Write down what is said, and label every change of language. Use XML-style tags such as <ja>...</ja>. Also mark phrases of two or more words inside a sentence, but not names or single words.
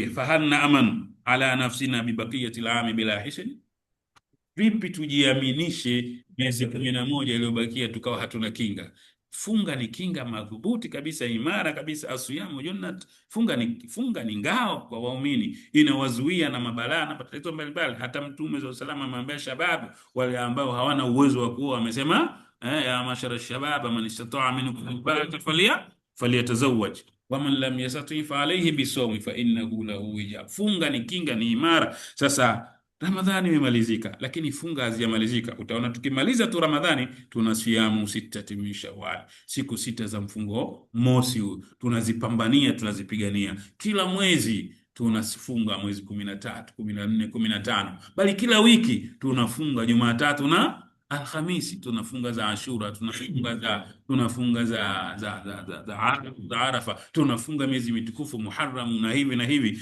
<ar>فهنا أمان على أنفسنا ببقية العام بلا حصن,</ar> <sw>vipi tujiaminishe miezi 11 iliyobakia tukawa hatuna kinga? Funga ni kinga madhubuti kabisa, imara kabisa.</sw> <ar>الصيام جنة,</ar> <sw>funga ni ngao kwa waumini, inawazuia na mabalaa na matatizo mbalimbali. Hata Mtume</sw> <ar>صلى الله عليه وسلم</ar> <sw>amemwambia shababu wale ambao hawana uwezo wa kuoa, amesema</sw> <ar>يا معشر الشباب من استطاع منكم الباءة فليتزوج ومن لم يستطع فعليه بالصوم فإنه له وجاء.</ar> <sw>Funga ni kinga, ni imara. Sasa Ramadhani imemalizika, lakini funga hazijamalizika. Utaona tukimaliza tu Ramadhani tuna</sw> <ar>صيام ستة من شوال,</ar> <sw>siku 6 za mfungo mosi, tunazipambania, tunazipigania. Kila mwezi tunafunga mwezi 13, 14, 15, bali kila wiki tunafunga Jumatatu na Alhamisi, tunafunga za Ashura, tunafunga za Arafa, tunafunga miezi mitukufu Muharram na hivi na hivi.</sw>